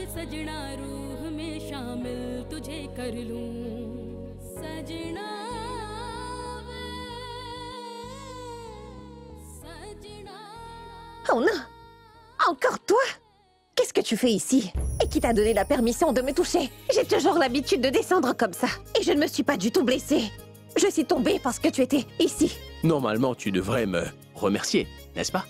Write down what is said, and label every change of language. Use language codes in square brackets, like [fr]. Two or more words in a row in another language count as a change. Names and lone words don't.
[hi] सजना रूह में शामिल तुझे कर लूं सजना वे सजना। [fr] Oh non! Encore toi? Qu'est-ce que tu fais ici? Et qui t'a donné la permission de me toucher? J'ai toujours l'habitude de descendre comme ça. Et je ne me suis pas du tout blessée. Je suis tombée parce que tu étais ici. Normalement, tu devrais me remercier, n'est-ce pas?